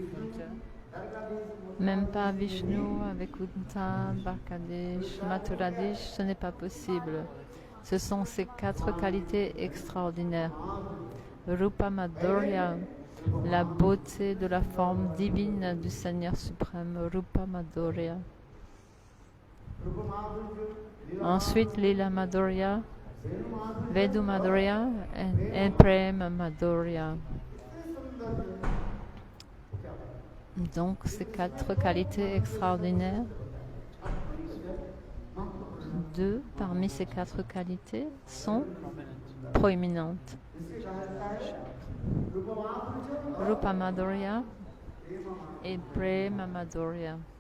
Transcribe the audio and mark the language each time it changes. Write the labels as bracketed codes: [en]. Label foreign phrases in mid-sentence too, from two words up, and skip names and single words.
[fr] Même pas Vishnu, avec Kunta, Dvarkadish, Mathuradish, ce n'est pas possible. Ce sont ces 4 qualités extraordinaires. [sa] Rupa Madhurya, [fr] la beauté de la forme divine du Seigneur suprême, [sa] Rupa Madhurya. [fr] Ensuite, [sa] Lila Madhurya, Vedu Madhurya [fr] et [sa] Prema Madhurya. [fr] Donc, ces 4 qualités extraordinaires, 2 parmi ces 4 qualités sont proéminentes. [sa] Rupa Madhurya et Prema Madhurya.